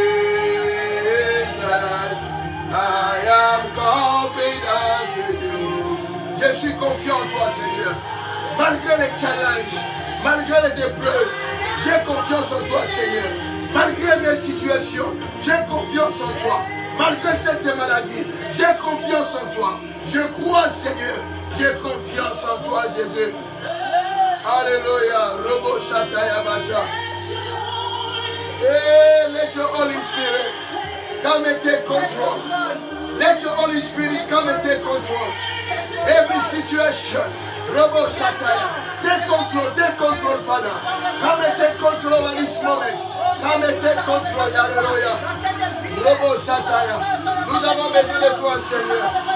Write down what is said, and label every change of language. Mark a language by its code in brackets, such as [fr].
[en] Jesus, I am confident in you. [fr] Je suis confiant en toi, Seigneur. Malgré les challenges, malgré les épreuves, j'ai confiance en toi, Seigneur. Malgré mes situations, j'ai confiance en toi. Malgré cette maladie, j'ai confiance en toi. Je crois, Seigneur. J'ai confiance en toi, Jésus. Alléluia. Robo Shataya Basha. [en] Hey, let your Holy Spirit come and take control. Let your Holy Spirit come and take control. Every situation. Robo Shataya. Take control, Father. Come and take control at this moment. Come and take control. Alléluia. Robo Shataya. [fr] Nous avons besoin de toi, Seigneur.